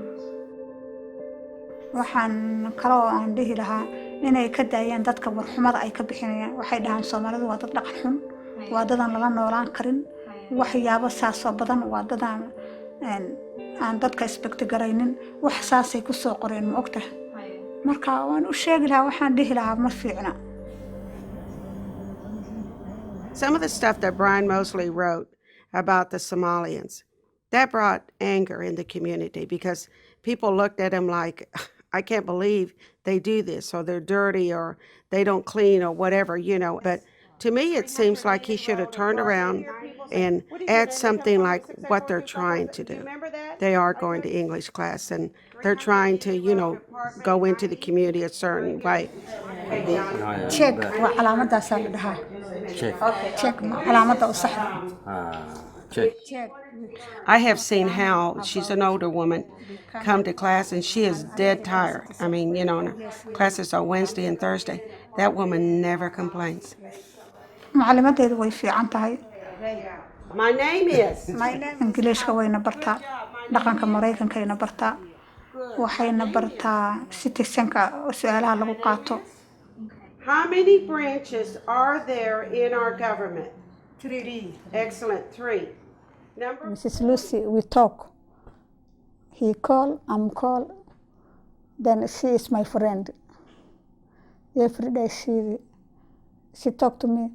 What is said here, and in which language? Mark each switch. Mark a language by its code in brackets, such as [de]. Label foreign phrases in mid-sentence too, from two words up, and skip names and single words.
[so] waxaan kaloo aan dhihi lahaa inay ka daayaan dadka warxumada ay ka bixinayaan. waxay dhahaan Soomaalidu waa dad dhaqan xun, waa dadaan lala noolaan karin, waxyaabo saasoo badan, waa dadaan aan dadka isbegti garaynin, wax saasay ku soo qoreen ma ogtahay. marka waan u sheegi lahaa, waxaan dhihi lahaa ma fiicna. [en] Some of the stuff that Brian Mosley wrote about the Somalians, that brought anger in the community because people looked at him like, I can't believe they do this, or they're dirty, or they don't clean, or whatever, you know. But to me, it seems like he should have turned around and add something like what they're trying to do. They are going to English class, and they're trying to, you know, go into the community a certain way. [so] Check waa calaamadaasaa la dhahaa. Check ma calaamadda u saxda. [en] I have seen how she's an older woman come to class and she is dead tired. I mean, you know, and her classes are Wednesday and Thursday. That woman never complains. [so] macalimadeedu way fiican tahay. [en] My name is. [so] Ingiliishka wayna bartaa, dhaqanka Mareykankayna bartaa, waxayna bartaa citizenka su'aalaha lagu qaato. [en] How many branches are there in our government? 3. Excellent. 3. Mrs. Lucy, we talk. He call, I'm call. Then she is my friend. Every day she talk to me.